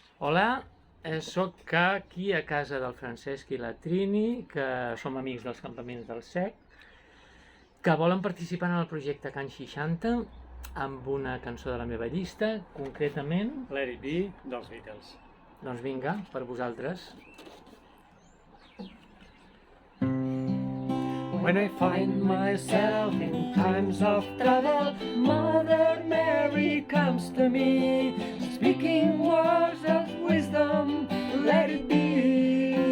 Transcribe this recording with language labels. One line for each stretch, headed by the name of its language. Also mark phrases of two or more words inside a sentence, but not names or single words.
Catalan: Hola, soc aquí a casa del Francesc i la Trini, que som amics dels campaments del SEC, que volen participar en el projecte Can 60 amb una cançó de la meva llista, concretament... Let It Be, dels Beatles. Doncs vinga, per vosaltres.
English: When I find myself in times of trouble, Mother Mary comes to me, speaking words of wisdom, let it be.